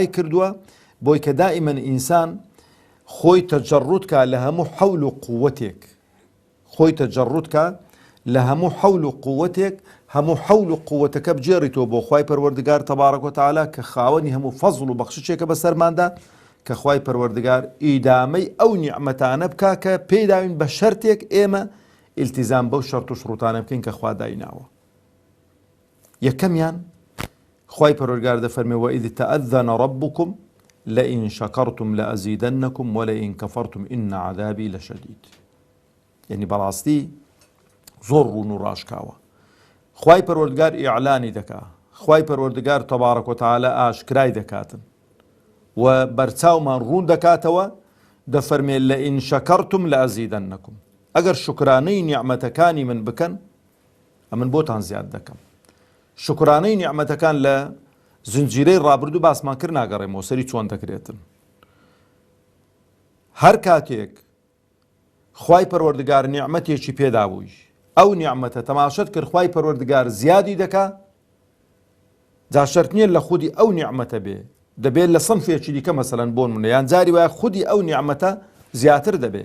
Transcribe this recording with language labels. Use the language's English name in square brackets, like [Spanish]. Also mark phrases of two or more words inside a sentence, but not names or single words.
[Central Kurdish] کردووە بۆی کە دائیمەن ئینسان خۆی تەجەڕوت کە لە هەموو حەول و قووەتێک، خۆی تەجەڕوت کە لە هەموو حەول و قووەتێک، هەموو حەول و قووەتەکە بجێڕیتەوە بۆ خوای پەروەردگار [Arabic] تەبارەک وتەعالە [Central Kurdish] کە خاوەنی هەموو فەزڵ و بەخششێکە بەسەرماندا، کە خوای پەروەردگار ئیدامەی ئەو نیعمەتانە بکا کە پێداوین بە شەرتێک ئێمە ئیلتیزام بەو شەرت و شروطانە بکەین کە خوا دایناوە. یەکەمیان خوای پەروەردگار دەفەرمێ [Arabic] وإذ تأذن ربكم لئن شكرتم لأزيدنكم ولئن كفرتم إن عذابي لشديد. [Central Kurdish] یعنی بەڕاستی زۆر ڕوون و ڕاشکاوە. خوای پەروەردگار ئیعلانی دەکا، خوای پەروەردگار [Arabic] تەبارەک وتەعالە [Central Kurdish] ئاشکرای دەکاتن و بەرچاومان ڕوون دەکاتەوە، دەفەرمێ [Arabic] لئن شكرتم لأزيدنكم. [Central Kurdish] ئەگەر شکرانەی نیعمەتەکانی من بکەن ئەمن بۆتان زیاد دەکەم. شکرانەی نیعمەتەکان لە زنجیرەی ڕابردوو باسمان کرد، ناگەڕێمەوە سەری چۆن دەکرێتن. هەر کاتێک خوای پەروەردگار نیعمەتێکی پێدا بووی، ئەو نیعمەتە تەماشەت کرد خوای پەروەردگار زیادی دەکا، جا شەرت نییە لە خودی ئەو نیعمەتە بێ، دەبێت لە سەنفێکی دیکە مەسەلەن بۆ نمونە، یان جاری وایە خودی ئەو نیعمەتە زیاتر دەبێ.